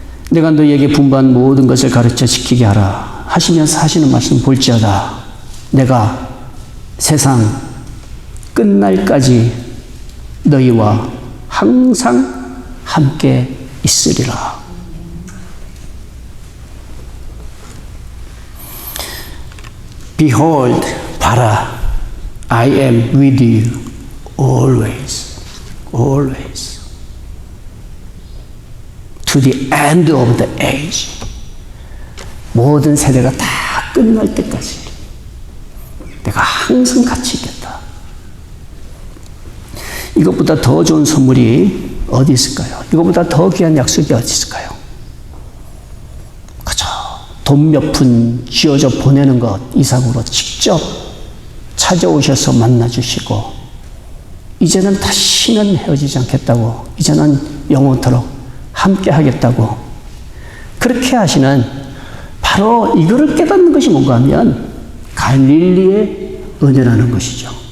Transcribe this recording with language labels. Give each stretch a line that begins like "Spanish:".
Korean: 내가 너희에게 분부한 모든 것을 가르쳐 지키게 하라 하시면서 하시는 말씀 볼지어다. 내가 세상 끝날까지 너희와 항상 함께 있으리라.
English: Behold,
Korean: 봐라,
English: I am with you always, always, to the end of the age.
Korean: 모든 세대가 다 끝날 때까지 내가 항상 같이 있겠다. 이것보다 더 좋은 선물이 어디 있을까요? 이거보다 더 귀한 약속이 어디 있을까요? 그저 돈 몇 푼 쥐어져 보내는 것 이상으로 직접 찾아오셔서 만나주시고 이제는 다시는 헤어지지 않겠다고, 이제는 영원토록 함께 하겠다고 그렇게 하시는, 바로 이거를 깨닫는 것이 뭔가 하면 갈릴리의 은혜라는 것이죠.